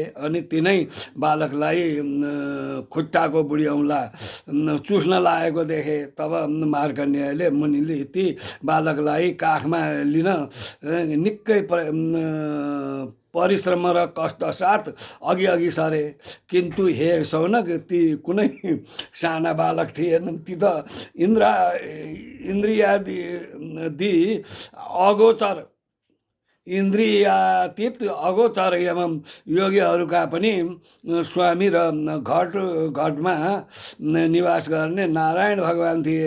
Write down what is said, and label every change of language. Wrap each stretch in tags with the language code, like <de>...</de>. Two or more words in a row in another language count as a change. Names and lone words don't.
<ne>अनि तिनै बालकलाई खुट्टाको बुढी औँला चुस्न लागेको देखे। तब मार्कण्डेयले मुनिले ती बालकलाई काखमा लिन निकै परिश्रम र कष्ट साथ अघि अघि सरे। किन्तु हे शौनक, ती कुनै साना बालक थिएनन्। ती त इन्द्रियातीत अगोचर एवं योगीहरूका पनि स्वामी र घटमा निवास गर्ने नारायण भगवान थिए।</ne>